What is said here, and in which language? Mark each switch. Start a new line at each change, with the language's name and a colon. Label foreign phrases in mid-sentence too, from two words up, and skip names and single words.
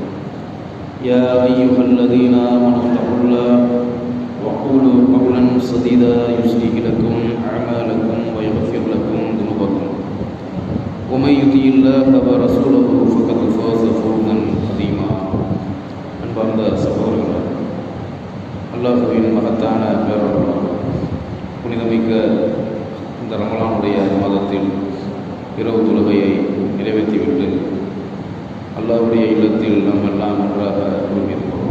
Arabic: يا أيها الذين آمنوا اتقوا الله وقولوا قولا سديدا يصلح لكم أعمالكم ويغفر لكم ذنوبكم ومن يطع الله ورسوله فقد فاز فوزا عظيما.
Tamil: அன்பார்ந்த சகோதரர்களே, அல்லாஹ்வின் மகத்தான பேரருளால் புனிதமிக்க இந்த ரமலானுடைய மாதத்தில் இரவு தொழுகையை நிறைவேற்றிவிட்டு அல்லாஹ்வுடைய இல்லத்தில் நாம் எல்லாம் ஒன்றாக குழுமியிருக்கிறோம்.